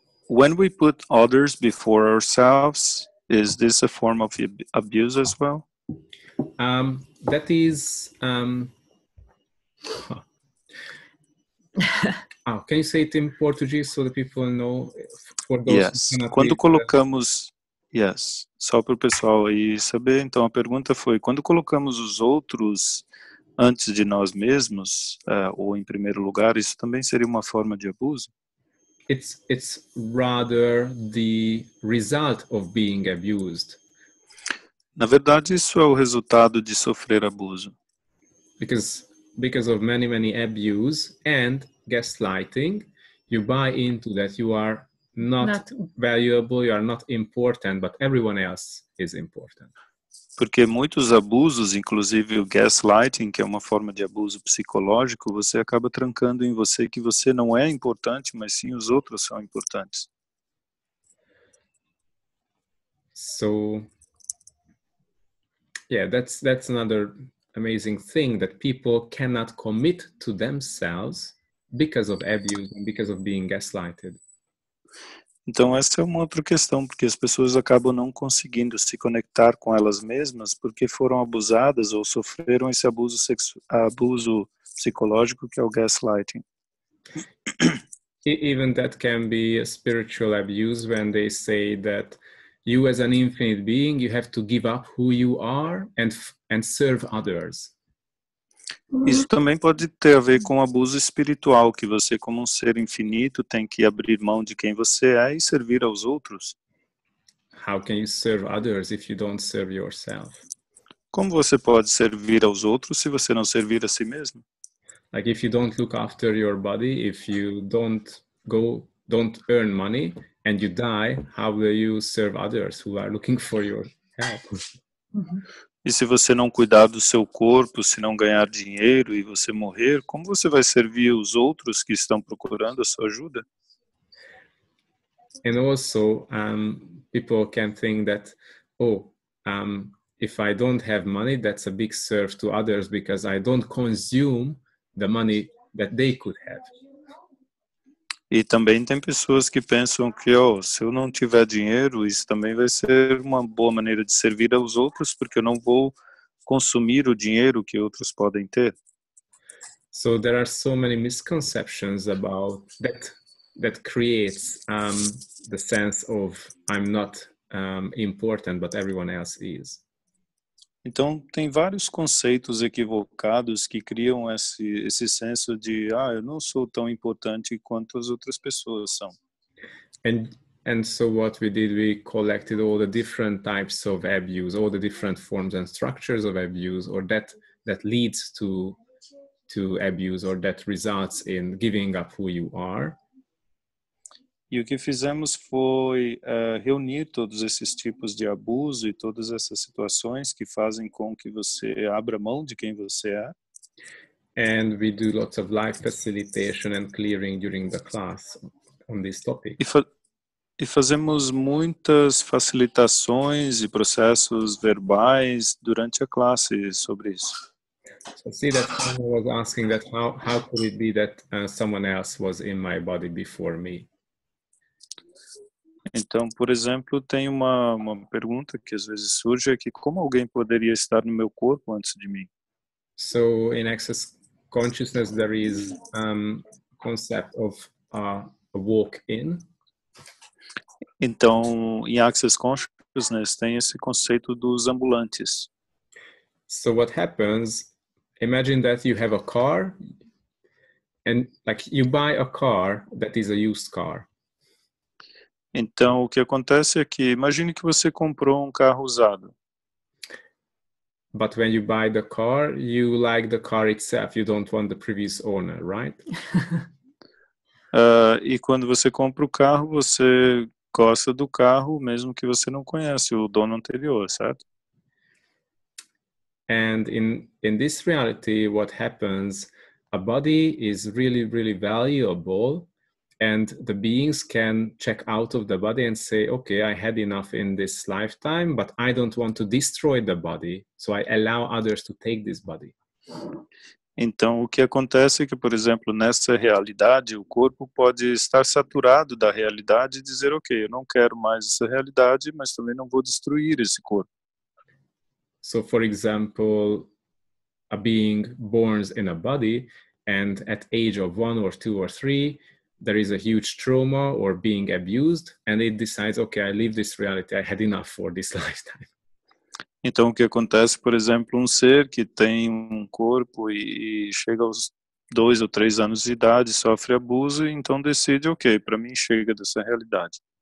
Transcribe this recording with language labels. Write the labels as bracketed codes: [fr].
[en] When we put others before ourselves, is this a form of abuse as well? That is... can you say it in Portuguese so that people know? For those Yes. who cannot [pt] Quando [en] read, [pt] colocamos... [en] Yes. [pt] Só para o pessoal aí saber. Então, a pergunta foi, quando colocamos os outros antes de nós mesmos, ou em primeiro lugar, isso também seria uma forma de abuso? [en] it's rather the result of being abused. [pt] Na verdade, isso é o resultado de sofrer abuso. [en] Because of many abuse and gaslighting, you buy into that you are not valuable, you are not important, but everyone else is important. [pt] Porque muitos abusos, inclusive o gaslighting, que é uma forma de abuso psicológico, você acaba trancando em você que você não é importante, mas sim os outros são importantes. [en] So, yeah, that's another amazing thing, that people cannot commit to themselves because of abuse and because of being gaslighted. [pt] Então essa é uma outra questão, porque as pessoas acabam não conseguindo se conectar com elas mesmas porque foram abusadas ou sofreram esse abuso psicológico que é o gaslighting. [en] Even that can be a spiritual abuse when they say that you as an infinite being, you have to give up who you are and serve others. [pt] Isso também pode ter a ver com abuso espiritual, que você como um ser infinito tem que abrir mão de quem você é e servir aos outros. [en] How can you serve others if you don't serve yourself? [pt] Como você pode servir aos outros se você não servir a si mesmo? [en] Like if you don't look after your body, if you don't earn money and you die, how will you serve others who are looking for your help? [pt] E se você não cuidar do seu corpo, se não ganhar dinheiro e você morrer, como você vai servir os outros que estão procurando a sua ajuda? [en] And also, people can think that, if I don't have money, that's a big serve to others because I don't consume the money that they could have. [pt] E também tem pessoas que pensam que, se eu não tiver dinheiro, isso também vai ser uma boa maneira de servir aos outros, porque eu não vou consumir o dinheiro que outros podem ter. [en] So there are so many misconceptions about that creates the sense of I'm not important, but everyone else is. [pt] Então, tem vários conceitos equivocados que criam esse senso de, eu não sou tão importante quanto as outras pessoas são. [en] And so what we did, we collected all the different types of abuse, all the different forms and structures of abuse, or that leads to abuse, or that results in giving up who you are. [pt] E o que fizemos foi reunir todos esses tipos de abuso e todas essas situações que fazem com que você abra mão de quem você é. [en] And we do lots of live facilitation and clearing during the class on this topic. [pt] E fazemos muitas facilitações e processos verbais durante a classe sobre isso. [en] So see that someone was asking that how could it be that someone else was in my body before me? [pt] Então, por exemplo, tem uma pergunta que às vezes surge, é que como alguém poderia estar no meu corpo antes de mim? [en] So in Access Consciousness there is concept of a walk-in. [pt] Então, em Access Consciousness tem esse conceito dos ambulantes. [en] So what happens, imagine that you have a car and like you buy a car that is a used car. [pt] Então, o que acontece é que, imagine que você comprou um carro usado. [en] But when you buy the car, you like the car itself. You don't want the previous owner, right? [pt] E quando você compra o carro, você gosta do carro, mesmo que você não conhece o dono anterior, certo? [en] And in this reality, what happens, a body is really, really valuable, and the beings can check out of the body and say, okay, I had enough in this lifetime, but I don't want to destroy the body, so I allow others to take this body. [pt] Então, o que acontece é que, por exemplo, nessa realidade, o corpo pode estar saturado da realidade e dizer, ok, eu não quero mais essa realidade, mas também não vou destruir esse corpo. [en] So, for example, a being born in a body, and at age of 1 or 2 or 3, there is a huge trauma or being abused, and it decides, okay, I leave this reality, I had enough for this lifetime. [pt] Então, o que acontece, por exemplo, um ser que tem um corpo e chega aos 2 ou 3 anos de idade, sofre abuso, e então decide, ok, para mim chega dessa realidade.